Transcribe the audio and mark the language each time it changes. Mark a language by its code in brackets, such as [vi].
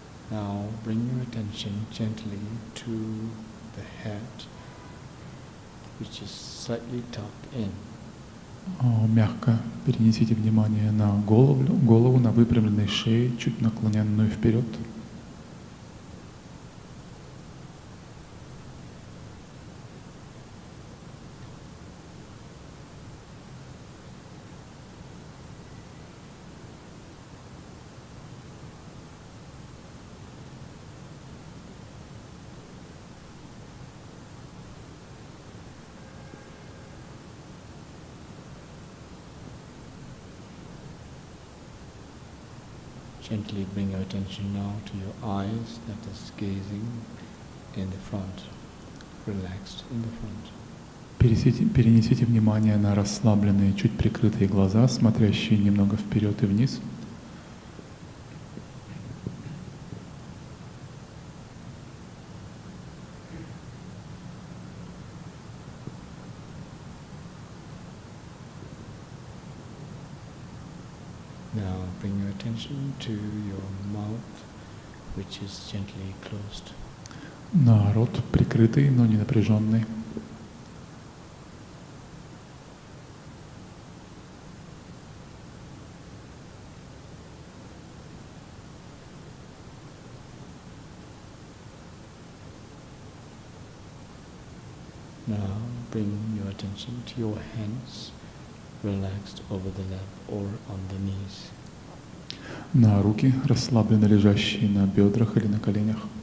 [en] Now bring your attention gently to the head, which is slightly tucked in. [ru] Мягко перенесите внимание на голову на выпрямленной шее, чуть наклоненную вперед. [en] Gently bring your attention now to your eyes that is gazing in the front, relaxed in the front. [ru] Перенесите внимание на расслабленные, чуть прикрытые глаза, смотрящие немного вперед и вниз. [en] Now bring your attention to your mouth, which is gently closed. [ru] На рот прикрытый, но не напряженный. [en] Now bring your attention to your hands, relaxed over the lap or on the knees. [ru] На руки, расслабленно лежащие на бедрах или на коленях.